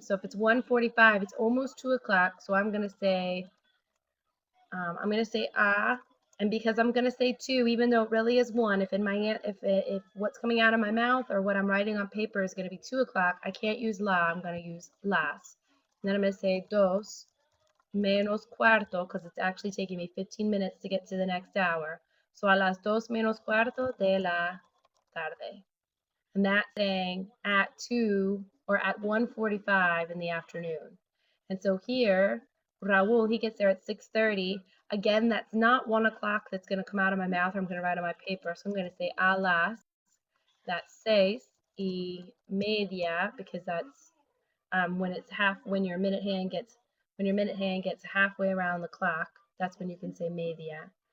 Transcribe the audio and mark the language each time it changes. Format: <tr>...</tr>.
<en>So if it's 1:45, it's almost 2 o'clock. So I'm going to say a, and because I'm going to say 2, even though it really is 1, if what's coming out of my mouth or what I'm writing on paper is going to be 2 o'clock, I can't use la, I'm going to use las. And then I'm going to say dos menos cuarto, because it's actually taking me 15 minutes to get to the next hour.</en> <es>So a las 2 menos cuarto de la tarde.</es> <en>And that's saying at 2 or at 1:45 in the afternoon. And so here, Raul, he gets there at 6:30. Again, that's not 1 o'clock that's going to come out of my mouth or I'm going to write on my paper. So I'm going to say a las, that's 6:30, because that's when it's when your minute hand gets halfway around the clock, that's when you can say media.</en>